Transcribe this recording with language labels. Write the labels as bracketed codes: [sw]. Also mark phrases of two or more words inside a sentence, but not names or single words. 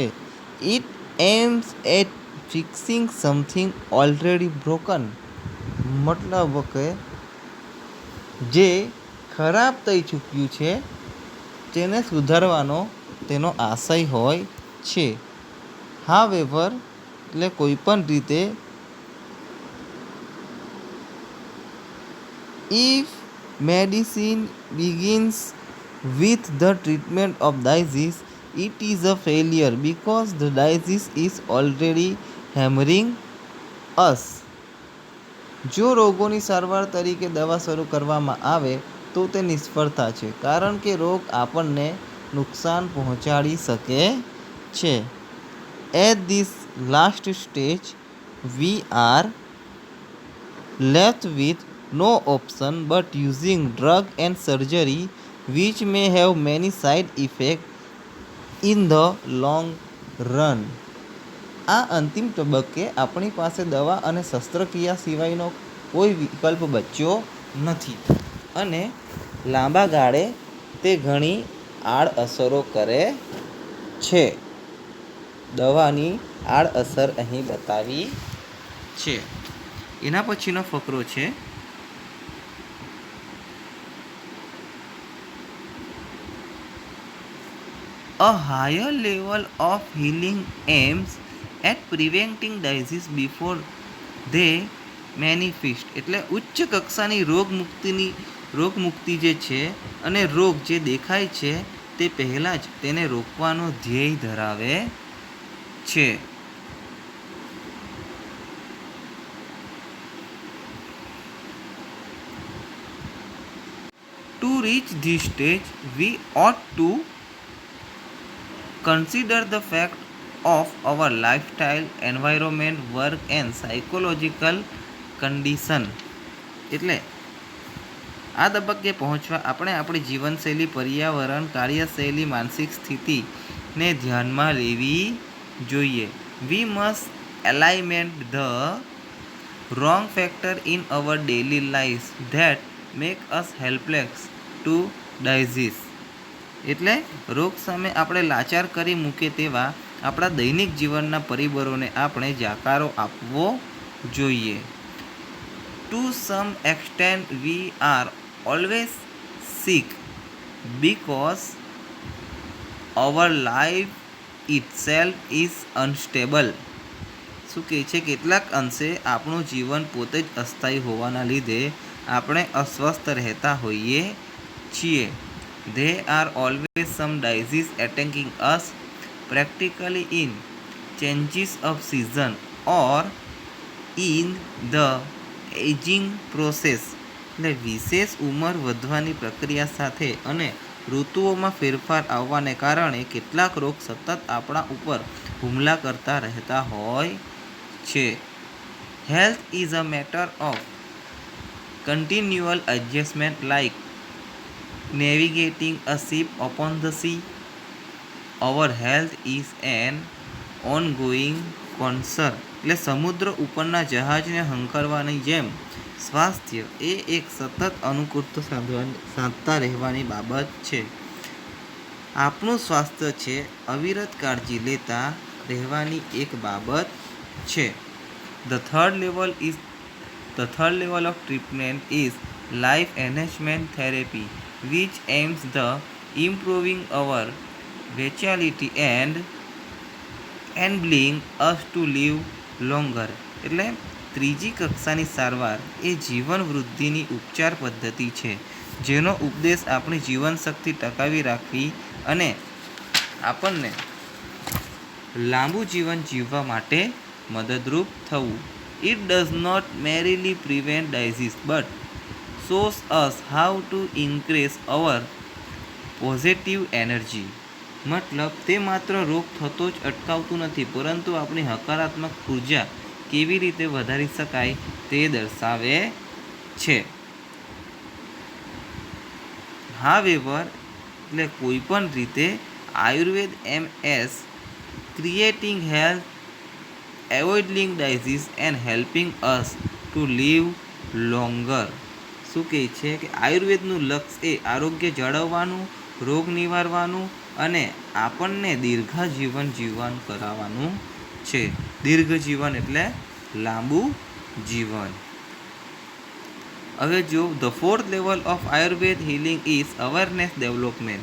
[en] It aims at fixing something already broken [gu] મતલબ કે જે ખરાબ થઈ ચૂક્યું છે તેને સુધારવાનો તેનો આશય હોય છે. [en] હાવેવર [gu] એટલે કોઈપણ રીતે [en] if medicine begins with the treatment of disease, it is a failure because the disease is already hammering us. [gu] જો રોગોની સારવાર તરીકે દવા શરૂ કરવામાં આવે તો તે નિષ્ફળતા છે કારણ કે રોગ આપણને નુકસાન પહોંચાડી શકે છે. [en] At this last stage, we are left with no option but using drug and surgery which may have many side effects in the long run. [gu] આ અંતિમ તબક્કે આપણી પાસે દવા અને શસ્ત્રક્રિયા સિવાયનો કોઈ વિકલ્પ બચ્યો નથી અને લાંબા ગાળે તે ઘણી આડઅસરો કરે છે. દવાની આડઅસર અહીં બતાવી છે. એના પછીનો ફકરો છે [en] A higher level of healing aims at preventing disease before they manifest [gu] એટલે ઉચ્ચ કક્ષાની રોગમુક્તિ જે છે અને રોગ જે દેખાય છે તે પહેલાં જ તેને રોકવાનો ધ્યેય ધરાવે છે. [en] To reach this stage, we ought to consider the fact of our lifestyle, environment, work and psychological condition. [gu] એટલે આ તબક્કે પહોંચવા આપણે આપણી જીવનશૈલી, પર્યાવરણ, કાર્યશૈલી, માનસિક સ્થિતિને ધ્યાનમાં લેવી જોઈએ. [en] We must eliminate the wrong factor in our daily lives that make us helpless to disease. [gu] એટલે રોગ સામે આપણે લાચાર કરી મૂકે તેવા આપણા દૈનિક જીવનના પરિબળોને આપણે જાકારો આપવો જોઈએ. [en] To some extent we are always sick because our life itself is unstable. [gu] શું કહે છે? કેટલાક અંશે આપણું જીવન પોતે જ અસ્થાયી હોવાના લીધે આપણે અસ્વસ્થ રહેતા હોઈએ છીએ. [en] There are always some disease attacking us, practically in changes of season or in the aging process [gu] એટલે વિશેષ ઉંમર વધવાની પ્રક્રિયા સાથે અને ઋતુઓમાં ફેરફાર આવવાને કારણે કેટલાક રોગ સતત આપણા ઉપર હુમલા કરતા રહેતા હોય છે. [en] Health is a matter of continual adjustment like navigating a ship upon the sea. Our health is an ongoing concern. [gu] એટલે સમુદ્ર ઉપરના જહાજને હંકારવાની જેમ સ્વાસ્થ્ય એ એક સતત અનુકૂળતા સાધતા રહેવાની બાબત છે. આપણું સ્વાસ્થ્ય છે અવિરત કાળજી લેતા રહેવાની એક બાબત છે. [en] The third level of treatment is life enhancement therapy, which aims the improving our vitality and enabling us to live longer. [gu] એટલે ત્રીજી કક્ષાની સારવાર એ જીવન વૃદ્ધિની ઉપચાર પદ્ધતિ છે જેનો ઉપદેશ આપણી જીવનશક્તિ ટકાવી રાખવી અને આપણને લાંબુ જીવન જીવવા માટે મદદરૂપ થવું. [en] It does not merely prevent disease but shows us how to increase our positive energy. [gu] મતલબ તે માત્ર રોગ થતો જ અટકાવતું નથી પરંતુ આપણી હકારાત્મક ઉર્જા કેવી રીતે વધારી શકાય તે દર્શાવે છે. However, એટલે કોઈ પણ રીતે આયુર્વેદ એમ.એસ. [en] creating health, avoiding disease and helping us to live longer. [gu] શું કહે છે કે આયુર્વેદનું લક્ષ્ય એ આરોગ્ય જાળવવાનું, રોગ નિવારવાનું અને આપણને દીર્ઘજીવન જીવન કરાવવાનું છે. દીર્ઘજીવન એટલે લાંબુ જીવન. હવે જો [en] the fourth level of Ayurveda healing is awareness development.